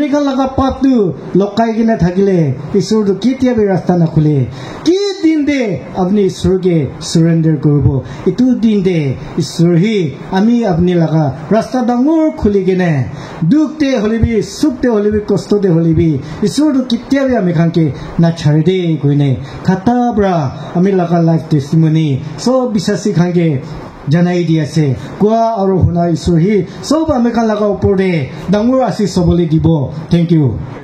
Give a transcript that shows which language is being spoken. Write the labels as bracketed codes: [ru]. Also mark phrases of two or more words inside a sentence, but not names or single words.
[nag] khan laga pap tu lokai gina thakile isur to kitia be rasta na khule ki din de apni isur ke surrender korbo itu din de isur hi ami apni laga rasta dangor khuli gine dukte holibi sukte holibi kostote holibi isur to kitia be ami khan ke na chhare de koine khata bra ami laga life testimony so bisasi khan ke janai di ase kwa aru huna isur hi sob ami khan laga upor de dangor asis sobole dibo [en] thank you